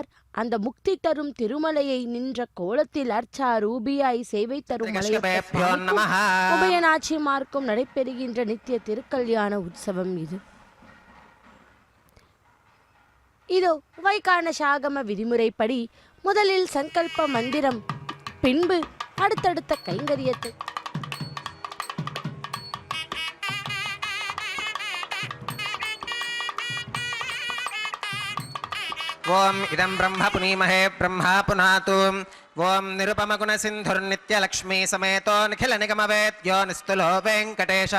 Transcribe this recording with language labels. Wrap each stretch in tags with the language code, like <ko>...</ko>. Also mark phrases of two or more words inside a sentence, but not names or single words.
<ta>அந்த முக்தி தரும் திருமலையை நின்ற கோலத்தில் அர்ச்சா ரூபியாய் சேவை தரும் உபயநாச்சிமார்க்கும் நடைபெறுகின்ற நித்திய திருக்கல்யாண உற்சவம் இது. இதோ வைகான சாகம விதிமுறைப்படி முதலில் சங்கல்ப மந்திரம், பின்பு அடுத்தடுத்த கைங்கரியத்தை.</ta> <sa>ఓం ఇదం బ్రహ్మ పునీమహే బ్రహ్మా పునాతు. ఓం నిరుపమగుణ సింధుర్నిత్యలక్ష్మీ సమేతో నిఖిల నిగమవేద్యో నిస్తులో వెంకటేశః.</sa>